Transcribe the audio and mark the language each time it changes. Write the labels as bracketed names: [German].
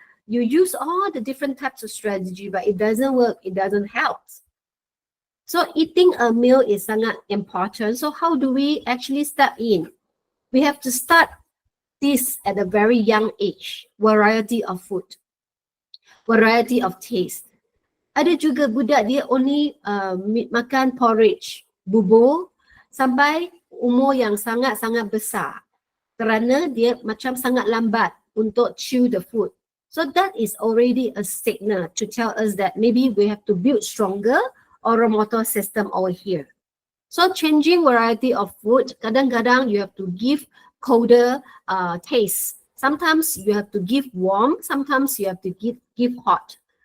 [English] You use all the different types of strategy, but it doesn't work, it doesn't help. So eating a meal is sangat important. So how do we actually step in? We have to start this at a very young age. Variety of food, variety of taste. [Malay] Ada juga budak dia only makan porridge, bubur sampai umur yang sangat-sangat besar. Kerana dia macam sangat lambat untuk [English] chew the food. So that is already a signal to tell us that maybe we have to build stronger oral motor system over here. So changing variety of food, kadang-kadang you have to give colder taste. Sometimes you have to give warm, sometimes you have to give hot.